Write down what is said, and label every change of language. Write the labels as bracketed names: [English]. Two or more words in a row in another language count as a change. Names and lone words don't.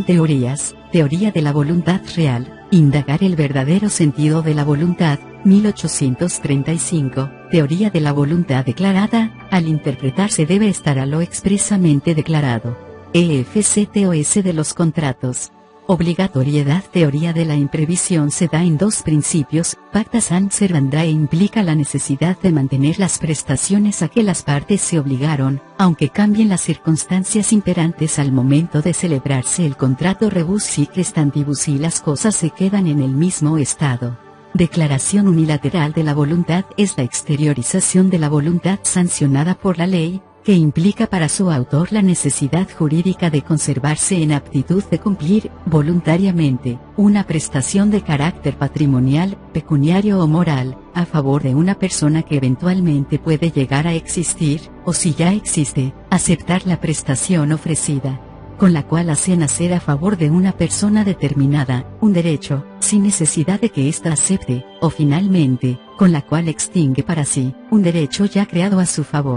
[Spanish] Teoría de la voluntad real, indagar el verdadero sentido de la voluntad, 1835, teoría de la voluntad declarada, al interpretar se debe estar a lo expresamente declarado. EFCTOS de los contratos. Obligatoriedad. Teoría de la imprevisión se da en dos principios. [Latin] Pacta sunt servanda [Spanish] implica la necesidad de mantener las prestaciones a que las partes se obligaron, aunque cambien las circunstancias imperantes al momento de celebrarse el contrato. [Latin] Rebus sic restantibus, [Spanish] y las cosas se quedan en el mismo estado. Declaración unilateral de la voluntad es la exteriorización de la voluntad sancionada por la ley, que implica para su autor la necesidad jurídica de conservarse en aptitud de cumplir, voluntariamente, una prestación de carácter patrimonial, pecuniario o moral, a favor de una persona que eventualmente puede llegar a existir, o si ya existe, aceptar la prestación ofrecida, con la cual hace nacer a favor de una persona determinada, un derecho, sin necesidad de que ésta acepte, o finalmente, con la cual extingue para sí, un derecho ya creado a su favor.